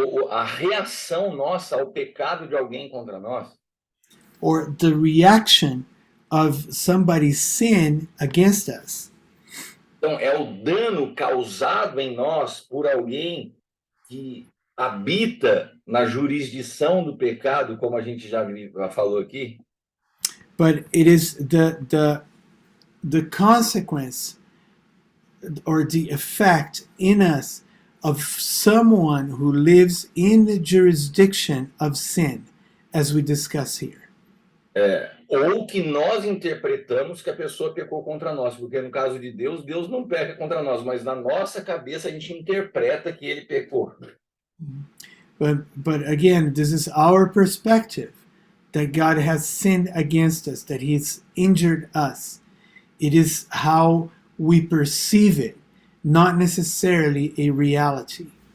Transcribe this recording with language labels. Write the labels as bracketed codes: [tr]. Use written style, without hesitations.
[pt] a reação nossa ao pecado de alguém contra nós, [en] or the reaction of somebody's sin against us, [pt] então é o dano causado em nós por alguém que habita na jurisdição do pecado, como a gente já falou aqui. [en] but it is the consequence or the effect in us of someone who lives in the jurisdiction of sin, as we discuss here. [pt] Ou que nós interpretamos que a pessoa pecou contra nós, porque no caso de Deus, Deus não peca contra nós, mas na nossa cabeça a gente interpreta que ele pecou. [en] But again, this is our perspective that God has sinned against us, that He's injured us. It is how we perceive it, not necessarily a reality.